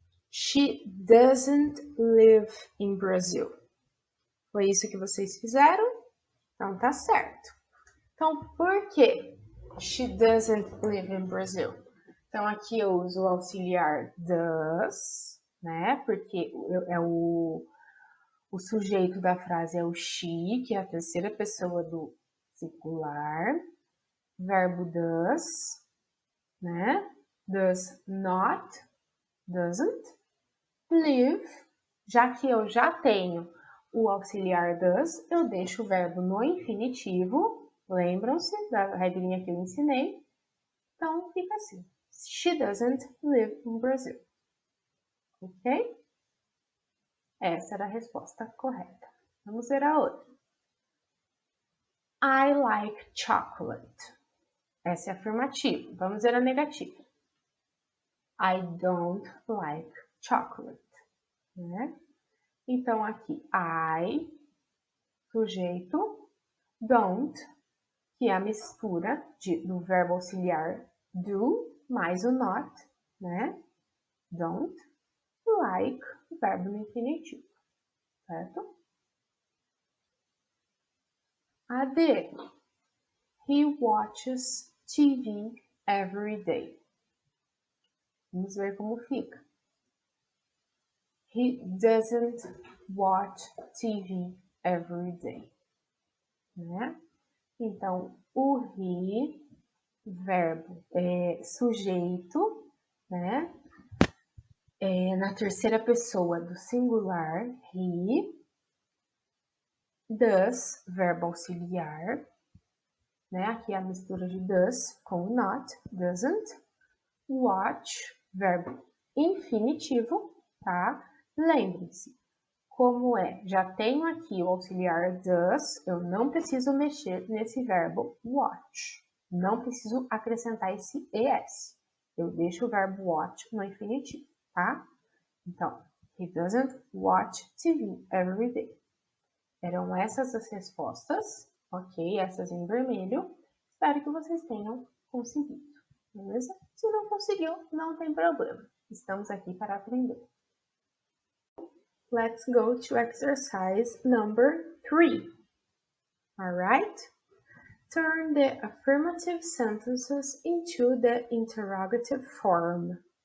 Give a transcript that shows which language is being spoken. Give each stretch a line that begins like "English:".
English: She doesn't live in Brazil.
Portuguese: Foi isso que vocês fizeram? Então tá certo. Então, por que
English: she doesn't live in Brazil?
Portuguese: Então, aqui eu uso o auxiliar does, né? Porque é o sujeito da frase é o she, que é a terceira pessoa do singular.
English: Verbo does, né? Does not, doesn't.
Portuguese: Live, já que eu já tenho o auxiliar does, eu deixo o verbo no infinitivo. Lembram-se da regrinha que eu ensinei? Então, fica assim.
English: She doesn't live in Brazil.
Portuguese: Ok? Essa era a resposta correta. Vamos ver a outra.
English: I like chocolate.
Portuguese: Essa é afirmativa. Vamos ver a negativa.
English: I don't like chocolate.
Portuguese: Né? Então, aqui, I, sujeito, don't, que é a mistura do verbo auxiliar do mais o not, né? Don't like, verbo no infinitivo, certo?
English: A D, he watches TV every day.
Portuguese: Vamos ver como fica.
English: He doesn't watch TV every day, né?
Portuguese: Então, o he, verbo, sujeito, né? Na terceira pessoa do singular, he. Does, verbo auxiliar, né? Aqui é a mistura de does com not, doesn't. Watch, verbo infinitivo, tá? Lembre-se, como já tenho aqui o auxiliar does, eu não preciso mexer nesse verbo watch, Não preciso acrescentar esse ES. Eu deixo o verbo watch no infinitivo, tá?
English: Então, he doesn't watch TV every day.
Portuguese: Eram essas as respostas, ok? Essas em vermelho. Espero que vocês tenham conseguido, beleza? Se não conseguiu, não tem problema. Estamos aqui para aprender.
English: Let's go to exercise number 3. Alright? Turn the affirmative sentences into the interrogative form.